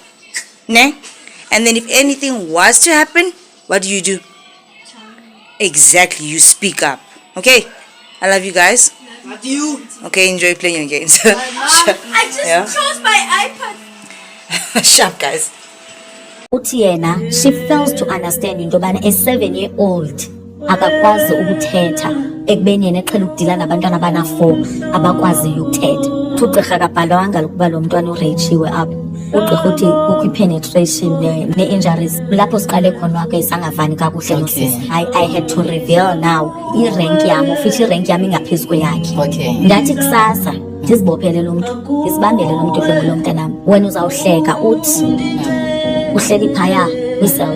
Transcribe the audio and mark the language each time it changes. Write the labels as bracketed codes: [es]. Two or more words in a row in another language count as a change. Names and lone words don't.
[en] Ne? And then if anything was to happen, what do? Exactly, you speak up. Okay? I love you guys. Love you. Okay, enjoy playing your games. I just chose my iPad. Sharp, guys. [xh] Uthi yena, [en] she fails to understand [xh] into yobana [en] a 7-year-old [xh] akakwazi ukuthetha ekubeni yena eqhela ukudila nabantwana abana-4 abakwaziyo ukuthetha. Ugqirha kabhalwanga ukuba lo mntwana ureyijiwe apho. Ugqirha uthi kukho i-penetration ne-injuries. Lapho siqale khona ke sangavani kakuhle nosisi. [en] I had to reveal now [xh] i-rank yam, ufithi i-rank yam ingaphezu kweyakhe. Ndathi kusasa ndizibophele lo mntu, ndizibambele lo mntu lo mntanam. Wena uzawuhleka uthi uhleli phaya kwi-cells.